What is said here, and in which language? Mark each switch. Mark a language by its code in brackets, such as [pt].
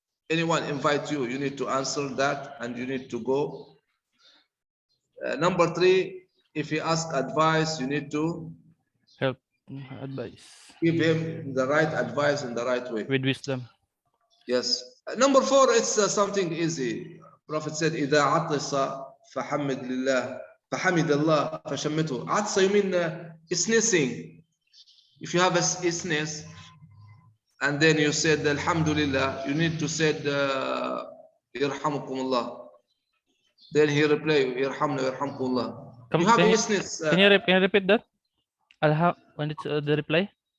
[en] Anyone invite you, you need to answer that and you need to go. Number 3, if he asks advice, you need to help, advice. Give him the right advice in the right way. With wisdom. Yes. Number 4, it's something easy. Prophet said, [ar] إذا عطس فحمد لله فحمد الله فشمته. [en] عطس, you mean sneezing. If you have a sneeze and then you said Alhamdulillah, you need to say Yarhamukumullah. Then he reply Yarhamna Yarhamkumullah. You have a sneeze. Can you repeat that? When it's the reply?